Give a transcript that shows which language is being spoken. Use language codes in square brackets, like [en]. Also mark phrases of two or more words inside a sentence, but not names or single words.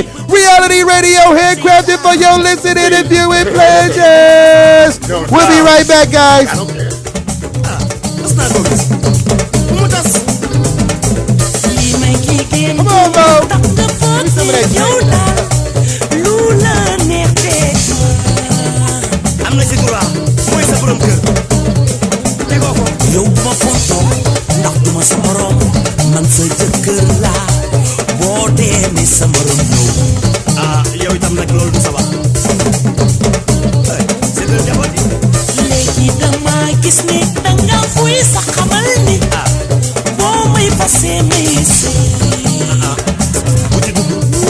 [en] Reality radio, handcrafted for your listening and viewing pleasures. We'll be right back, guys. Come on, Mo. Give me some of that drink. [wo] yow ma fonto ndax duma sa morom man sa jëkkër laa boo demee sa morom ñëw yow itam nag loolu du sa wax [fr] c'est le [wo] jaboot léegi dama gis ni danga fuy sa xamal ni boo may passé may si bu ci dugg